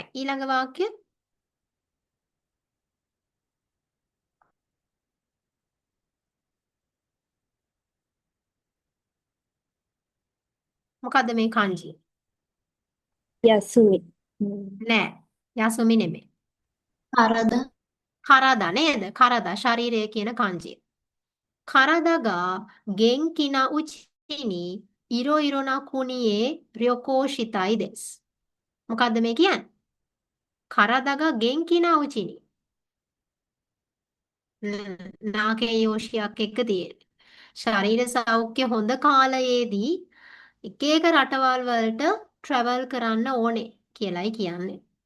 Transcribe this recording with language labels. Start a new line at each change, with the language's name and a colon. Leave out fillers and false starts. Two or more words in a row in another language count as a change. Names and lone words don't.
Sinhala: ඊළඟ වාක්‍ය මොකද්ද මේ kanji? Yasumi. නෑ. යසුමි නෙමෙයි. කරද කරදා නේද? කරදා ශරීරය කියන kanji.
Japanese: 体 元気な うちに いろ な 国へ 旅行 したい です.
Sinhala: මොකද්ද මේ කියන්නේ?
Japanese: 体 元気な うちに.
Sinhala: නාගේ යෝෂියක් එක්ක තියෙන්නේ. ශරීර සෞඛ්‍ය හොඳ කාලයේදී එක එක රටවල් වලට travel කරන්න ඕනේ කියලයි කියන්නේ.